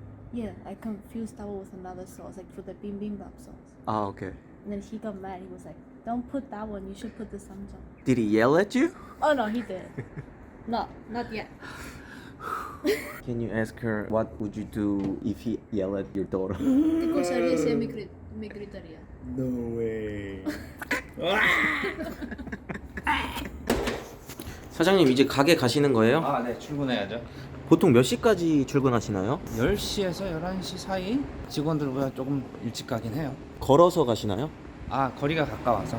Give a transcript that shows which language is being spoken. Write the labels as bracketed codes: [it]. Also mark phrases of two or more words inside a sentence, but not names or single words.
[en] Yeah, I confused that one with another sauce, like for the bibimbap sauce. [ko] 아, okay. [en] And then he got mad. He was like, "Don't put that one. You should put the samjang." Did he yell at you? Oh no, he did. No, not yet. Can you ask her what would you do if he yelled at your daughter? [es] ¿Qué cosa haría si me gritaría? [en] No way. [ko] 사장님 이제 가게 가시는 거예요? 아, 네, 출근해야죠. 보통 몇 시까지 출근하시나요? 10시에서 11시 사이 직원들보다 조금 일찍 가긴 해요. 걸어서 가시나요? 아, 거리가 가까워서.